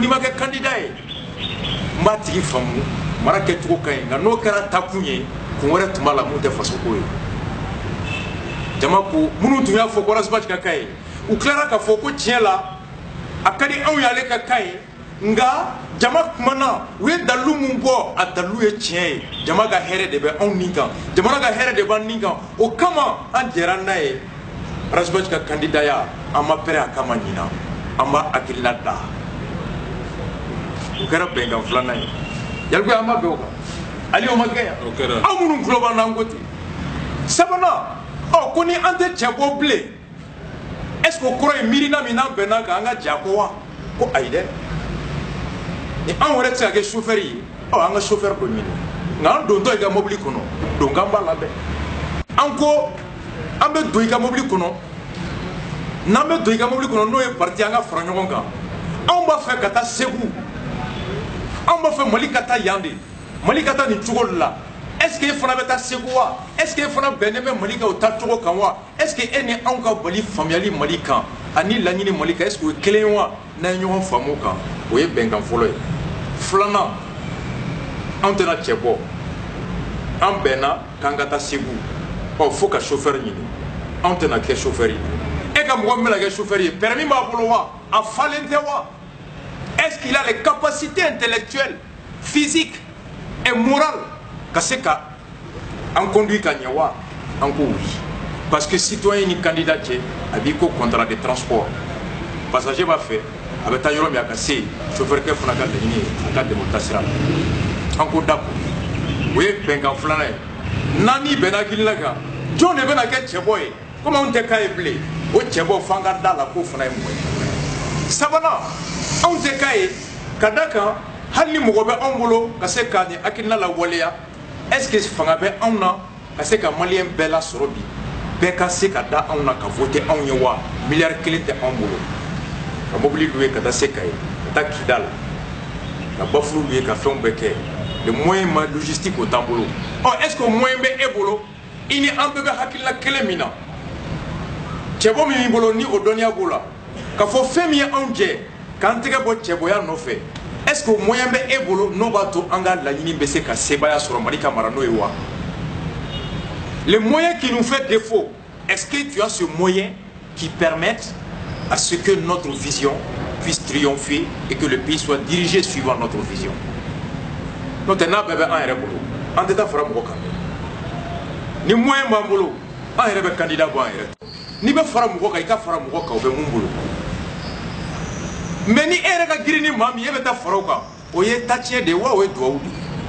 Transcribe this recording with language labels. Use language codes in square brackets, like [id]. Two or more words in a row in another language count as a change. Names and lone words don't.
[bm] ma kɛ candidat ye n b'a tigi faamu mara kɛcogo ka ɲi nka n'o kɛra takun ye kun wɛrɛ tun b'a la mun tɛ fasoko ye jama ko minnu tun y'a fɔ ko Arasuba ka k'a ye u tilara k'a fɔ ko tiɲɛ la a ka di anw y'ale ka k'a ye nga jama kumana u ye dalu mun bɔ a dalu ye tiɲɛ ye jama ka hɛrɛ de bɛ anw nin kan jamana ka hɛrɛ de b'an nin kan o kama an jɛra n'a ye Razbaj ka kandidaya an ma pɛrɛ a kama ɲina an b'a hakilina da o kɛra bɛnkan filanan ye yalikoyi an ma bɛn o kan ali o ma kɛ yan aw minnu tulo b'an na an ko ten sabanan ko ni an tɛ cɛ bɔ bilen [fr] est-ce que [bm] o kɔrɔ ye miirina min n'an bɛnna kan an ka jɛ a kɔ wa ko ayi dɛ ni an yɛrɛ tɛ se ka kɛ chauffeur ye an ka chauffeur dɔ ɲini nka an dontɔ i ka mobili kɔnɔ donkan b'a la dɛ an ko an bɛ don i ka mobili kɔnɔ n'an bɛ don i ka mobili kɔnɔ n'o ye parti an ka fara ɲɔgɔn kan anw b'a fɛ ka taa Segu anw b'a fɛ Mali ka taa yan de Mali ka taa nin cogo de la [fr] est-ce que [bm] e fana bɛ taa Segu wa [fr] est-ce que [bm] e fana bɛnnen bɛ Mali kan o taa cogo kan wa [fr] est-ce que [bm] e ni anw ka bali faamuyali Mali kan ani laɲini Mali kan [fr] est-ce que [bm] o ye kelen ye wa n'an ye ɲɔgɔn faamu o kan o ye bɛnkan fɔlɔ ye filanan anw tɛna cɛ bɔ an bɛnna k'an ka taa Segu fo ka chauffeur ɲini anw tɛna kɛ chauffeur ye e ka mɔgɔ min bɛna kɛ chauffeur ye permis b'a bolo wa a falen tɛ wa [fr] est-ce qu'il a les capacités intellectuelles physiques et morales [bm] ka se ka an conduit ka ɲɛ wa an ko oui [fr] parce que citoyen [bm] ni candidat cɛ a b'i ko [fr] contrat de transport passager [bm] b'a fɛ a bɛ taa yɔrɔ min a ka se chauffeur kɛ fana ka laɲini ye a ka dɛmɛ o taasira la an ko d'accord o ye bɛnkan filanan ye n'an ni bɛnna hakilina kan jɔn de bɛna kɛ cɛbɔ ye komi anw tɛ k'a ye bilen o cɛbɔ f'an ka da la k'o fana ye mɔgɔ ye sabanan anw tɛ k'a ye ka da kan hali ni mɔgɔ bɛ anw bolo ka se ka nin hakilina lawaleya [fr] est-ce que [bm] fanga bɛ anw na ka se ka maliyɛn bɛɛ lasɔrɔ bi bɛɛ ka se ka da anw na ka voter anw ye wa miliyari kelen tɛ anw bolo ka mobili louer ka taa se Kayi ka taa Kidal ka bafulu louer ka fɛnw bɛɛ kɛ [fr] le moyen logistique [bm] o t'an bolo [fr] est-ce que [bm] o moyen bɛ e bolo i ni an bɛɛ bɛ hakilina kelen min na cɛbɔ min b'i bolo ni o dɔnniya b'o la ka fɔ fɛn min ye anw jɛ k'an tɛgɛ bɔ cɛbɔya nɔfɛ [fr] est-ce que [bm] o moyen bɛ e bolo n'o b'a to an ka laɲini bɛ se ka sebaya sɔrɔ Mali ka mara n'o ye wa [fr] les moyens qui nous fait défaut est-ce que tu as ce moyen qui permette à ce que notre vision [bm] puisse triompher et que le pays soit dirigé suivant notre vision n'o tɛ n'a bɛɛ bɛ an yɛrɛ bolo an tɛ taa fara mɔgɔ kan ni moyen b'an bolo an yɛrɛ bɛ candidat bɔ an yɛrɛ n'i bɛ fara mɔgɔ kan i ka fara mɔgɔ kan o bɛ mun bolo mais ni e yɛrɛ ka girin ni maa min e bɛ taa fara o kan o ye tatiɲɛ de ye wa o ye duwawu de